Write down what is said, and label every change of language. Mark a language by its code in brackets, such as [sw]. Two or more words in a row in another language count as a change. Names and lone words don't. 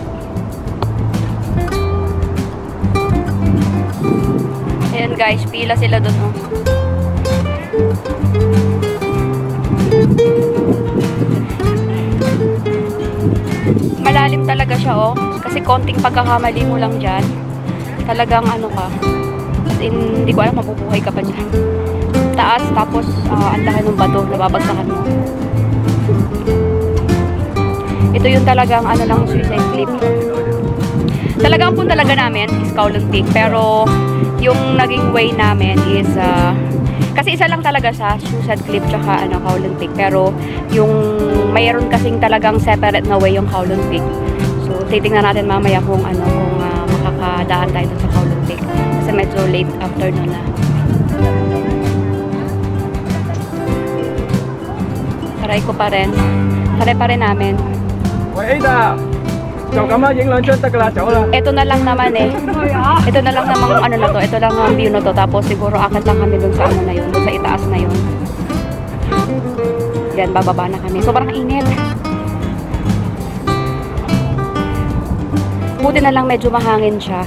[tl] Ayan guys, pila sila doon, oh. Malalim talaga siya, oh. Kasi konting pagkakamali mo lang dyan. Talagang ano ka. [en] As in, [tl] hindi ko alam, mabubuhay ka pa dyan. Taas, tapos ang laki ng bato, nababagsakan mo. Ito yung talagang ano lang Suicide Cliff. Talagang punta talaga namin is Kowloon Peak. Pero yung naging way namin is kasi isa lang talaga sa Suicide Cliff tsaka ano, Kowloon Peak. Pero yung mayroon kasing talagang separate na way yung Kowloon Peak. So titingnan natin mamaya kung ano, kung makakadaan tayo dun sa Kowloon Peak. Kasi medyo [en] late afternoon [tl] na. Try ko pa rin. Try pa rin namin. [yue] 喂 Ada，就咁啦，影兩張得噶啦，走啦。 [tl] Ito na lang naman eh. Ito na lang namang ano na to. Ito lang ang view na to. Tapos siguro akit lang kami dun sa ano na yun. Dun sa itaas na yun. Yan, bababa na kami. Sobrang init. Buti na lang medyo mahangin siya.